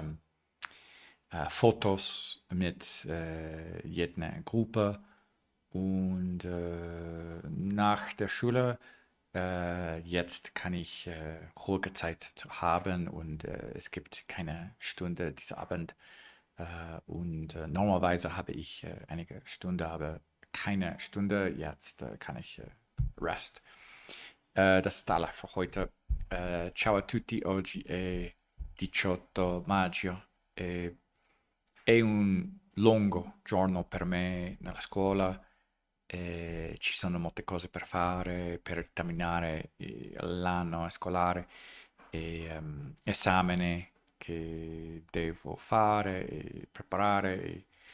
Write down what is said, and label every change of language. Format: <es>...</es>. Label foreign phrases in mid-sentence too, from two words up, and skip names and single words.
<de>Fotos mit jeder Gruppe und nach der Schule jetzt kann ich ruhige Zeit zu haben und es gibt keine Stunde dieser Abend und normalerweise habe ich einige Stunde, aber keine Stunde. Jetzt kann ich rest. Das ist alles für heute.</de> <it>Ciao a tutti, oggi è 18 maggio. È un lungo giorno per me nella scuola. Ci sono molte cose per fare per terminare l'anno scolare e esameni che devo fare e preparare e</it>